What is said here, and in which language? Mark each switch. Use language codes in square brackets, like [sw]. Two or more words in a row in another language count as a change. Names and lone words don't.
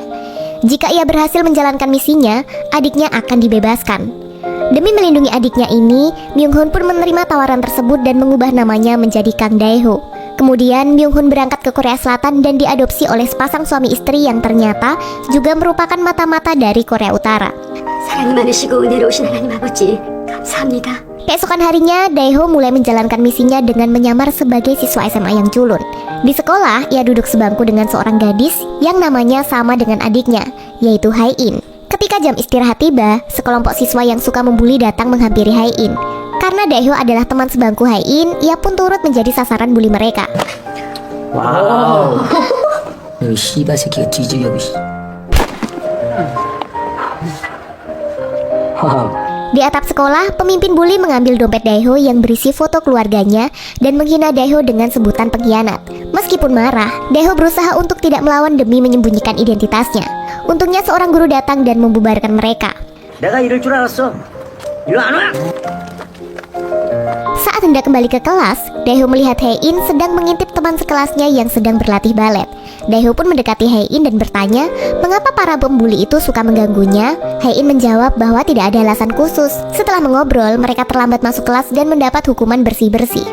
[id] Jika ia berhasil menjalankan misinya, adiknya akan dibebaskan. Demi melindungi adiknya ini, Myung Hoon pun menerima tawaran tersebut dan mengubah namanya menjadi Kang Dae-ho. Kemudian Myung Hoon berangkat ke Korea Selatan dan diadopsi oleh sepasang suami istri yang ternyata juga merupakan mata-mata dari Korea Utara. [ko] 사랑이 많으시고 은혜로우신 하나님 아버지, 감사합니다. [id] Keesokan harinya, Dae-ho mulai menjalankan misinya dengan menyamar sebagai siswa SMA yang culun. Di sekolah, ia duduk sebangku dengan seorang gadis yang namanya sama dengan adiknya, yaitu Hae In. Ketika jam istirahat tiba, sekelompok siswa yang suka membuli datang menghampiri Hae In. Karena Dae-ho adalah teman sebangku Hae In, ia pun turut menjadi sasaran buli mereka. [ko] 와우. 이 씨발 새끼가 뒤지려고. [id] Di atap sekolah, pemimpin buli mengambil dompet Dae-ho yang berisi foto keluarganya dan menghina Dae-ho dengan sebutan pengkhianat. Meskipun marah, Dae-ho berusaha untuk tidak melawan demi menyembunyikan identitasnya. Untungnya seorang guru datang dan membubarkan mereka. [ko] 내가 이럴 줄 알았어. 일로 안 와. [id] Saat hendak kembali ke kelas, Dae-ho melihat Hae In sedang mengintip teman sekelasnya yang sedang berlatih balet. Dae-ho pun mendekati Hae In dan bertanya, mengapa para pembuli itu suka mengganggunya? Hae In menjawab bahwa tidak ada alasan khusus. Setelah mengobrol, mereka terlambat masuk kelas dan mendapat hukuman bersih-bersih.